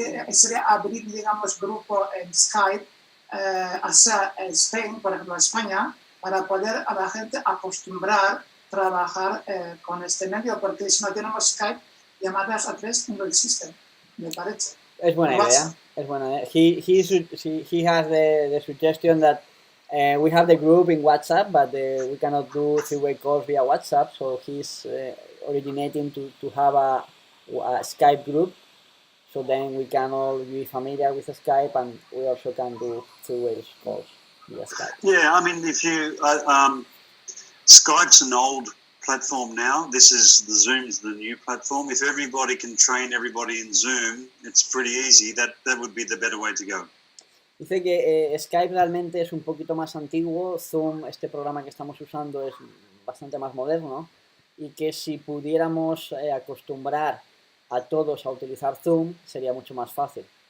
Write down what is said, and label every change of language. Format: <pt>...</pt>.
<es>Sería abrir, digamos, grupo en Skype, ASEA España, por ejemplo, España, para poder a la gente acostumbrar a trabajar con este medio, porque si no tenemos Skype, llamadas a 3 no existen, me parece. Es buena idea. Es buena idea.</es> <en>He has the suggestion that we have the group in WhatsApp, but we cannot do three-way calls via WhatsApp, so he's originating to have a Skype group, so then we can all be familiar with Skype, and we also can do three-way calls via Skype. Yeah, I mean, if you Skype's an old platform now. This is the Zoom's the new platform. If everybody can train everybody in Zoom, it's pretty easy. That would be the better way to go.</en> <es>Dice que Skype realmente es un poquito más antiguo, Zoom, este programa que estamos usando, es bastante más moderno, y que si pudiéramos acostumbrar a todos a utilizar Zoom, sería mucho más fácil.</es>